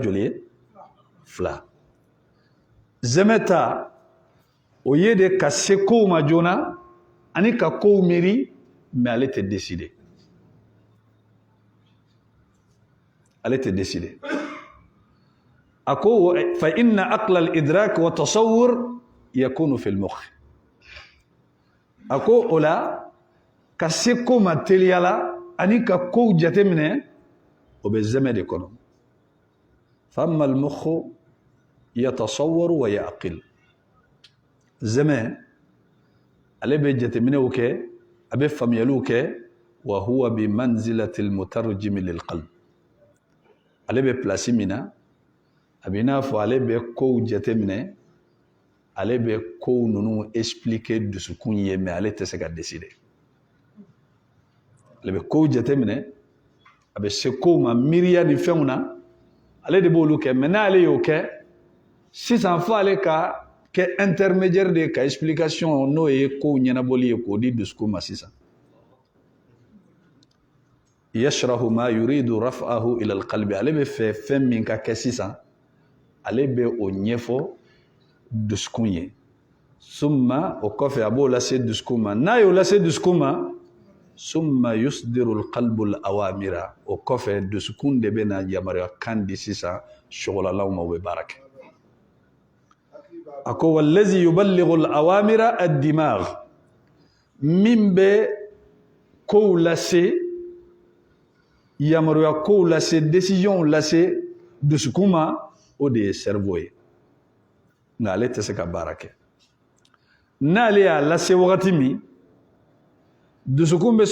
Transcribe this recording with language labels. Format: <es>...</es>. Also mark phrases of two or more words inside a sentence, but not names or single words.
<bm>joli ye 2 zɛmɛ ta o ye de ka se kow ma joona ani ka kow miiri mais ale tɛ décider ako</bm> <ar>فإن العقل الإدراك والتصور يكون في المخ</ar> <bm>ako ola ka se ko ma teliyala ani ka kow jateminɛ o bɛ zɛmɛ de kɔnɔ</bm> <ar>فالمخ يتصور ويعقل</ar> <bm>zɛmɛ ale bɛ jateminɛw kɛ a bɛ faamuyaliw kɛ</bm> <ar>وهو بمنزلة المترجم للقلب</ar> <bm>ale bɛ place min na a bɛ i n'a fɔ ale bɛ kow jateminɛ ale bɛ kow ninnu expliquer dusukun ye mais ale tɛ se ka décider ale bɛ kow jateminɛ a bɛ se kow ma miiriya ni fɛnw na ale de b'olu kɛ mais n'ale y'o kɛ sisan fo ale ka kɛ intermédiaire de ka explication n'o ye kow ɲɛnabɔli ye k'o di dusukun ma sisan</bm> <ar>يشرح ما يريد رفعه إلى القلب</ar> <bm>ale bɛ fɛ fɛn min ka kɛ sisan ale bɛ o ɲɛfɔ dusukun ye summa o kɔfɛ a b'o lase dusukun ma n'a y'o lase dusukun ma</bm> <ar>ثم يصدر القلب الأوامر</ar> <bm>o kɔfɛ dusukun de bɛna yamaruya kan di sisan sɔgɔlalaw ma u bɛ baara kɛ a ko</bm> <ar>والذي يبلغ الأوامر الدماغ</ar> <bm>min bɛ kow lase yamaruya kow lase décision lase dusukun ma o de ye cerveau ye nka ale tɛ se ka baara kɛ n'ale y'a lase wagati min dusukun bɛ</bm>